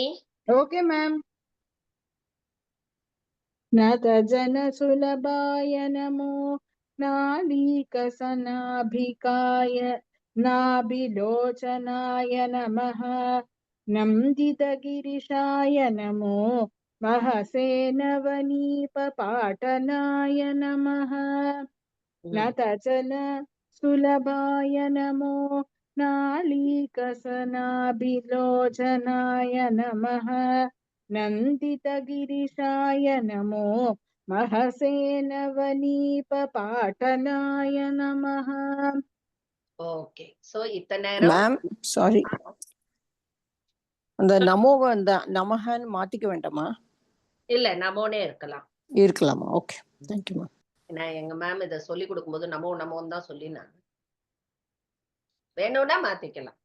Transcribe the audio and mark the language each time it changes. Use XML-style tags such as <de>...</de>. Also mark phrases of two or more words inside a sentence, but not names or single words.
<en>okay ma'am.</en> <sa>नतजन सुलभाय नमो नालीकसनाभिकाय नाभिलोचनाय नमः नन्दितगिरिशाय नमो महसे नवनीपपाटनाय नमः नतचल सुलभाय नमो नालीकसनाभिलोचनाय नमः नन्दितगिरिशाय नमो महसे नवनीपपाटनाय नमः.</sa> <en>okay, so</en> <ta>இத்தனை நேரம்</ta> <en>ma'am sorry,</en> <ta>அந்த நமோவை அந்த நமஹன்னு மாத்திக்க வேண்டாமா? இல்ல நமோனே இருக்கலாமா?</ta> <en>okay, thank you ma'am.</en> <ta>நான் எங்க மேம் இதை சொல்லி கொடுக்கும்போது நமோ நமோன்னு தான் சொல்லி நான் வேணும்னா மாத்திக்கலாம்.</ta>